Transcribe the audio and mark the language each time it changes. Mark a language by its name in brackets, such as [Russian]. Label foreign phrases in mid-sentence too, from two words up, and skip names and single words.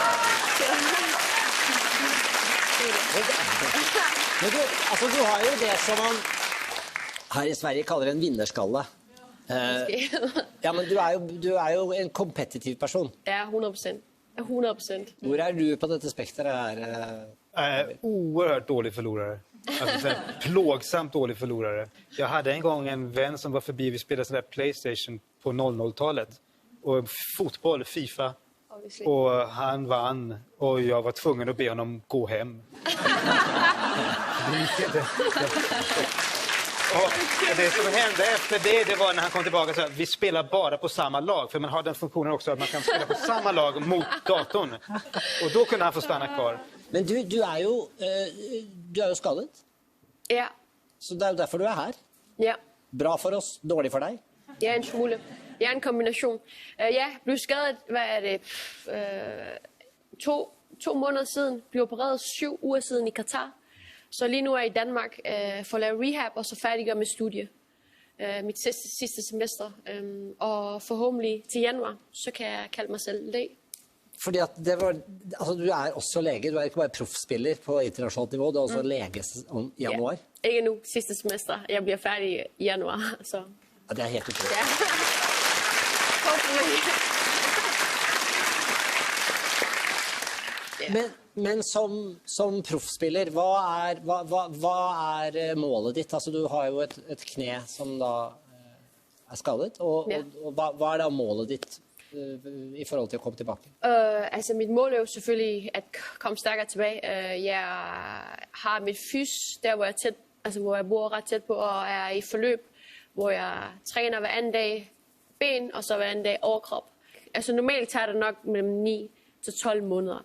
[Norwegian] Men du har jo det, som man her i Sverige kalder en vinnerskalle. Ja, men du er jo en kompetitiv person. [Swedish] Ja, 100%. 100%. [Norwegian] Hvor er du på dette spektret her? [Swedish] Oerhört dålig förlorare. Alltså, plågsamt dålig förlorare. Jag hade en gång en vän som var förbi, vi spelade sån där PlayStation på 00-talet. Och fotboll, FIFA. Obviously. Och han vann och jag var tvungen att be honom gå hem. Och det som hände efter det var när han kom tillbaka så att vi spelar bara på samma lag. För man har den funktionen också att man kan spela på samma lag mot datorn. Och då kunde han få stanna kvar. [Norwegian] Men du er jo skadet. Ja. Så det er jo derfor du er her. Ja. Bra for oss, dårlig for deg. [Danish] Ja, en smule. Ja, en kombination. Jeg blev skadet, hvad er det, 2 måneder siden. Blev opereret 7 uger siden i Katar. Så lige nu er jeg i Danmark for at lave rehab, og så færdiggør med studie. Mit sidste semester. Og forhåbentlig til januar, så kan jeg kalde mig selv læge. [Norwegian] Fordi at det var, altså du er også lege, du er ikke bare proffspiller på internationalt niveau, du er også lege i januar. Ja. [Danish] Ikke nu, sidste semester. Jeg bliver færdig i januar. Så. [Norwegian] Ja, det er helt utroligt. Ja. Men som proffspiller, hva er målet ditt? Altså, du har jo et kne som da er skadet, og hva er da målet ditt i forhold til at komme tilbake? [Danish] Altså mit mål er jo selvfølgelig at komme stærkere tilbage. Jeg har mit fys der hvor jeg bor ret tæt på og er i forløb, hvor jeg træner hver anden dag ben og så hver anden dag overkrop. Altså normalt tager det nok mellem 9 til 12 måneder.